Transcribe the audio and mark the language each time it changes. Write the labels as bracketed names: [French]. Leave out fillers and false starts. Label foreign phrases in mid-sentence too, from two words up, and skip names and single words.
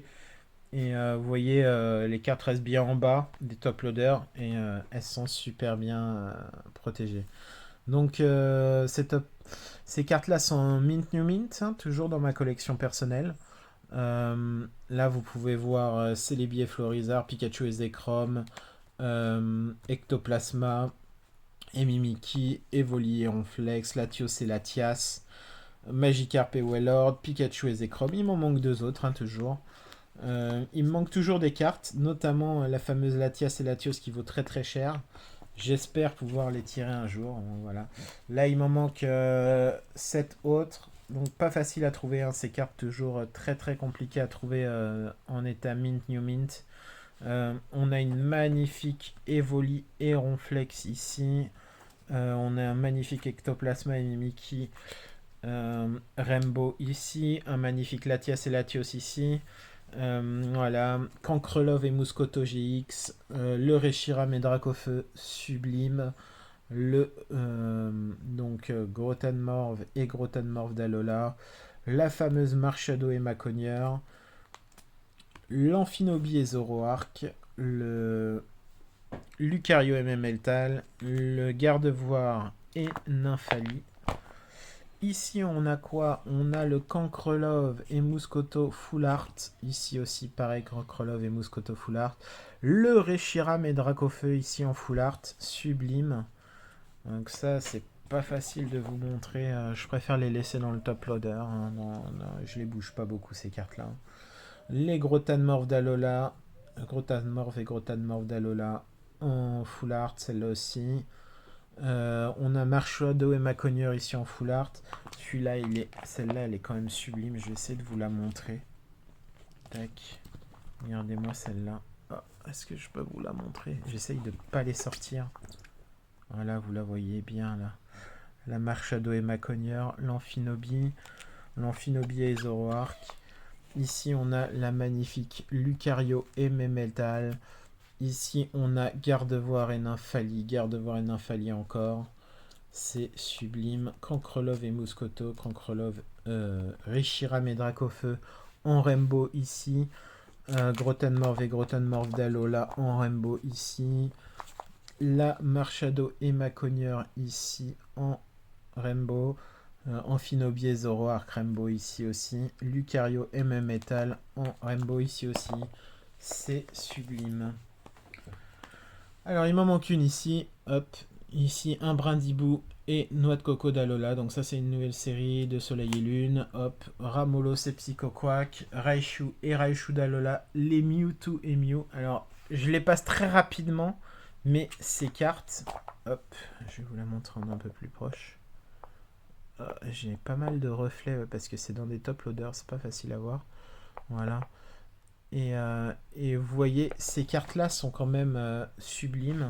[French] Et vous voyez, les cartes restent bien en bas des [English] top loaders [French] et elles sont super bien protégées. Donc ces cartes-là sont [English] mint new mint, [French] hein, toujours dans ma collection personnelle. Là, vous pouvez voir Celebi et Florizard, Pikachu et Zekrom, Ectoplasma, et Mimikyu, Evoli et Onflex, Latios et Latias, Magikarp et Wailord, Pikachu et Zekrom. Il m'en manque deux autres, hein, toujours. Il me manque toujours des cartes, notamment la fameuse Latias et Latios qui vaut très très cher. J'espère pouvoir les tirer un jour. Voilà. Là, il m'en manque 7 autres. Donc, pas facile à trouver. Hein, ces cartes, toujours très très compliquées à trouver en état [English] mint, new mint. [French] On a une magnifique Evoli et Ronflex ici. On a un magnifique Ectoplasma et Mimikyu. Rainbow ici. Un magnifique Latias et Latios ici. Voilà, Cancrelove et Mouscoto GX, le Reshiram et Dracofeu sublime, le Grotanmorve et Grotanmorve d'Alola, la fameuse Marshado et Maconieur, l'Amphinobi et Zoroark, le Lucario et Memeltal, le Gardevoir et Nymphali. Ici, on a quoi? On a le Cancrelove et Mouscoto [English] Full Art. [French] Ici aussi, pareil, Cancrelove et Mouscoto [English] Full Art. [French] Le Reshiram et Dracofeu ici en [English] Full Art. [French] Sublime. Donc ça, c'est pas facile de vous montrer. Je préfère les laisser dans le [English] top loader. [French] Hein. Non, je les bouge pas beaucoup, ces cartes-là. Les Grotanmorph d'Alola. Grotanmorph et Grotanmorph d'Alola en [English] Full Art, [French] celle-là aussi. On a Marshado et Maconieur ici en [English] full art. [French] Celle-là, elle est quand même sublime. Je vais essayer de vous la montrer. Tac. Regardez-moi celle-là. Oh, est-ce que je peux vous la montrer? J'essaye de pas les sortir. Voilà, vous la voyez bien là. La Marshado et Maconieur, l'Amphinobi et Zoroark. Ici, on a la magnifique Lucario et Memeltal. Ici, on a Gardevoir et Nymphali encore. C'est sublime. Cancrelove et Mouscoto. Cancrelove, Reshiram et Dracofeu en Rainbow ici. Grotanmorph et Grotanmorph d'Alola en Rainbow ici. La Marshado et Maconieur ici en Rainbow. Amphinobi et Zoroark Rainbow ici aussi. Lucario et Metal en Rainbow ici aussi. C'est sublime. Alors, il m'en manque une ici. Hop. Ici, un Brindibou et Noix de Coco d'Alola. Donc, ça, c'est une nouvelle série de Soleil et Lune. Hop. Ramolos et Psychoquack. Raichu et Raichu d'Alola. Les Mewtwo et Mew. Alors, je les passe très rapidement. Mais ces cartes. Hop. Je vais vous la montrer en un peu plus proche. J'ai pas mal de reflets parce que c'est dans des [English] top loaders. [French] C'est pas facile à voir. Voilà. Et vous voyez, ces cartes-là sont quand même sublimes.